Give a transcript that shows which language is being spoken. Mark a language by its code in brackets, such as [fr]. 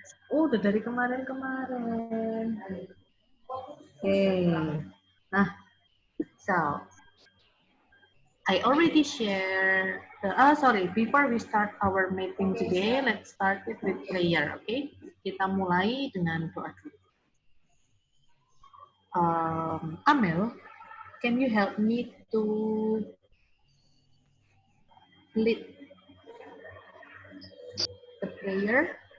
[id] Udah dari kemarin-kemarin. Okay. [en] Nah, so I already share the, before we start our meeting today, let's start it with prayer, okay? [id] Kita mulai dengan doa dulu. [en] Amel, can you help me to lead the prayer?